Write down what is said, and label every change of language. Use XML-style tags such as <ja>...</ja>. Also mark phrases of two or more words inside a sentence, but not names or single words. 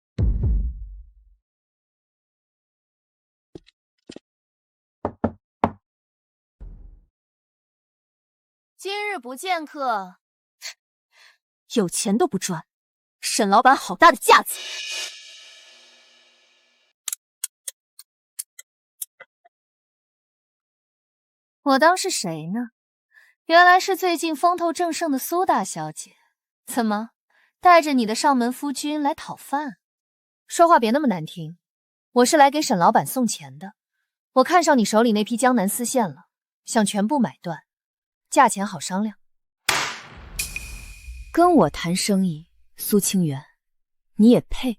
<zh>今日不见客，有钱都不赚，沈老板好大的架子。我当是谁呢？原来是最近风头正盛的蘇大小姐。怎麼帶着你的上門夫君來討飯？說話別那麼難聽，我是來給沈老板送錢的。我看上你手裡那批江南絲線了，想全部買斷，價錢好商量。跟我談生意，蘇清源，你也配？</zh>